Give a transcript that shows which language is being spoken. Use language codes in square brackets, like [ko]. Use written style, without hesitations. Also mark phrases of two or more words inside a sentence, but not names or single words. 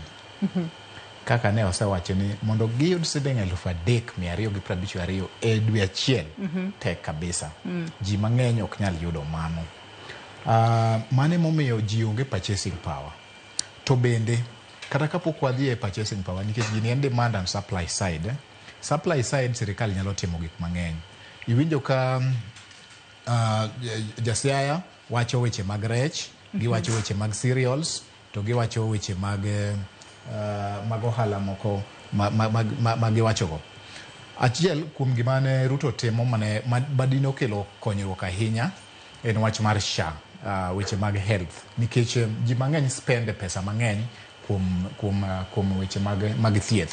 [luo] Kaka ne osewacho ni mondo giyud siling 3,252 e dwe achiel tek kabisa. Ji mang'eny ok nyal yudo mano. Mane momiyo ji onge [en] purchasing power. [luo] To bende kata kapok wadhi e [en] purchasing power [luo] nikech gini en [en] demand and supply side. Supply side [luo] sirikal nyalo timo gik mang'eny. Iwinjo ka jasiaya wacho weche mag rech, giwacho weche mag cereals, to giwacho weche mag ohala moko magiwachogo. Achiel kuom gima ne Ruto timo madino kelo konyruok ahinya en wach mar SHA, weche mag health, nikech ji mang'eny spende pesa mang'eny kuom weche mag thieth.